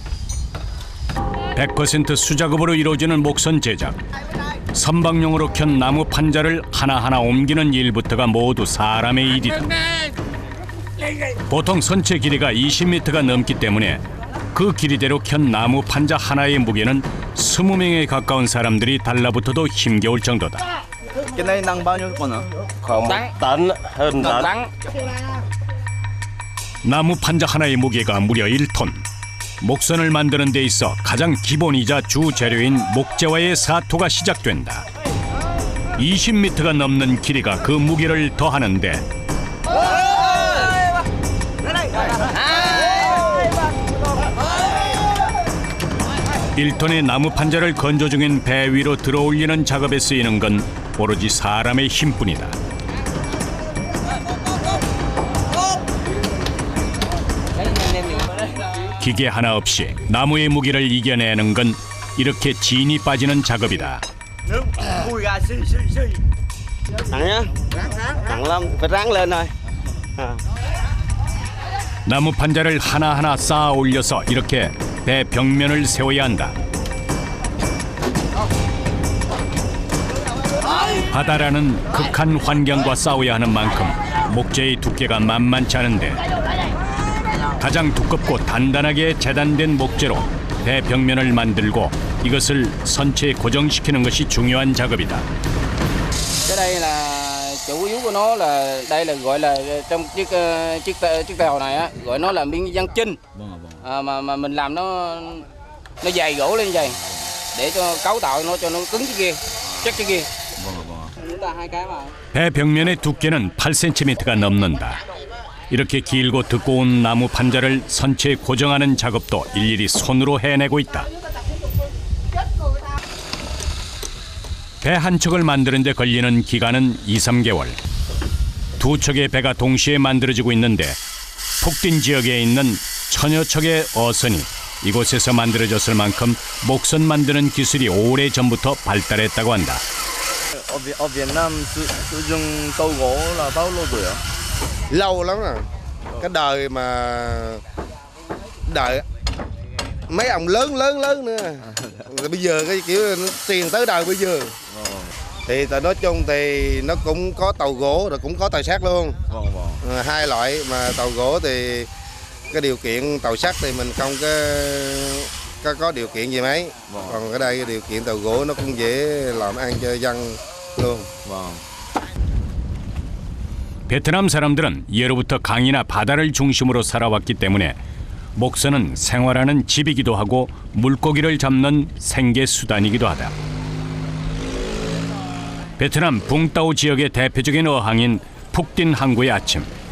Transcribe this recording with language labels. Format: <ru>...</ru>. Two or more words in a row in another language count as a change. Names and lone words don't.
<ko>100% 수작업으로 이루어지는 목선 제작, 선박용으로 켠 나무 판자를 하나하나 옮기는 일부터가 모두 사람의 일이다. 보통 선체 길이가 20m가 넘기 때문에 그 길이대로 켠 나무 판자 하나의 무게는 20명에 가까운 사람들이 달라붙어도 힘겨울 정도다.</ko> <vi>Cái này nặng bao nhiêu con hả? Khoảng 1 tấn, hơn tấn.</vi> <ko>나무 판자 하나의 무게가 무려 1톤. 목선을 만드는 데 있어 가장 기본이자 주 재료인 목재와의 사토가 시작된다. 20m가 넘는 길이가 그 무게를 더하는데 1톤의 나무 판자를 건조 중인 배 위로 들어올리는 작업에 쓰이는 건 오로지 사람의 힘뿐이다. 기계 하나 없이 나무의 무게를 이겨내는 건 이렇게 진이 빠지는 작업이다. Ui gà xì xì xì.</ko> <vi>Nặng nhá. Nặng lắm, phải ráng lên thôi.</vi> <ko>나무 판자를 하나하나 쌓아 올려서 이렇게 배 벽면을 세워야 한다. 바다라는 극한 환경과 싸워야 하는 만큼 목재의 두께가 만만치 않은데 가장 두껍고 단단하게 재단된 목재로 배 벽면을 만들고 이것을 선체에 고정시키는 것이 중요한 작업이다.</ko> <vi>Cái đây là chủ yếu của nó là đây là gọi là trong chiếc tàu này á, gọi nó là miếng ván chinh. Mà mình làm nó dày gỗ lên dày để cho cấu tạo nó cho nó cứng cái kia, chắc cái kia. Chúng ta hai cái mà.</vi> <ko>배 벽면의 두께는 8cm가 넘는다. 이렇게 길고 두꺼운 나무 판자를 선체에 고정하는 작업도 일일이 손으로 해내고 있다. 배 한 척을 만드는 데 걸리는 기간은 2~3개월. 두 척의 배가 동시에 만들어지고 있는데 푹딘 지역에 있는 천여 척의 어선이 이곳에서 만들어졌을 만큼 목선 만드는 기술이 오래전부터 발달했다고 한다.</ko> <vi>Ở Việt Nam sử dụng tàu gỗ là bao lâu rồi ạ? Lâu lắm rồi. Cái đời mà đợi mấy ông lớn nữa. Rồi bây giờ cái kiểu nó tiền tới đời bây giờ. Thì nói chung thì nó cũng có tàu gỗ rồi cũng có tàu sắt luôn. Hai loại mà tàu gỗ thì cái điều kiện tàu sắt thì mình không có điều kiện gì mấy. Còn ở đây cái điều kiện tàu gỗ nó cũng dễ làm ăn cho dân luôn.</vi> <ko>베트남 사람들은 예로부터 강이나 바다를 중심으로 살아왔기 때문에 목선은 생활하는 집이기도 하고 물고기를 잡는 생계 수단이기도 하다. 베트남 붕따오 지역의 대표적인 어항인 푹딘 항구의 아침.</ko>